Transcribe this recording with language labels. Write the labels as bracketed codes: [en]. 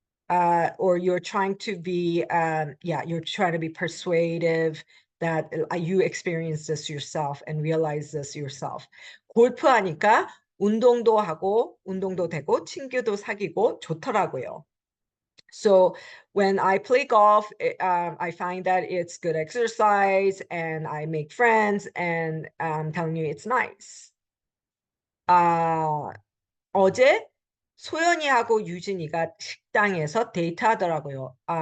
[en] Or you're trying to be you're trying to be persuasive that you experience this yourself and realize this yourself. [ko] 골프 하니까 운동도 하고 운동도 되고 친구도 사귀고 좋더라고요. [en] So when I play golf, I find that it's good exercise and I make friends, and I'm telling you, it's nice. [ko] 어제 소연이하고 유진이가 식당에서 데이트하더라고요.